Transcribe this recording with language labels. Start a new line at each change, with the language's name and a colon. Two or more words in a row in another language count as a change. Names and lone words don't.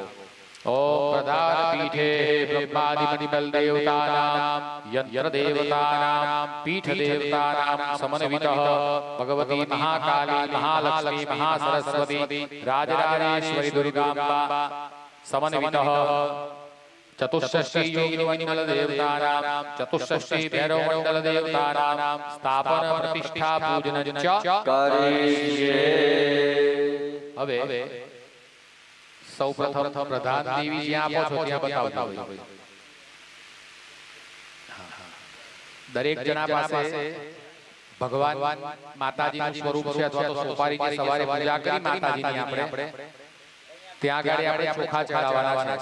Sanskrit: ओम प्रधान पीठे ब्रह्मादिमणिबल देवतानां यंत्र देवतानां पीठ देवतानां समन्वितः भगवती महाकाली महालक्ष्मी महासरस्वती राजराजेश्वरी दुर्गांबा समन्वितः चतुष्षष्टि योगिनीमंडल देवतानां चतुष्षष्टि भैरव मंडल देवतानां स्थापन प्रतिष्ठा पूजन च करिष्ये.
Gujarati: હવે સૌ પ્રથમ પ્રધાન દેવી જ્યાં આપો છો ત્યાં બતાવજો. દરેક જણા પાસે ભગવાન માતાજીનું સ્વરૂપ છે અથવા તો સોપારીની સવારે પૂજા કરી માતાજીની આપણે ત્યાં આગળ આપણે ચોખા ચડાવવાના છે.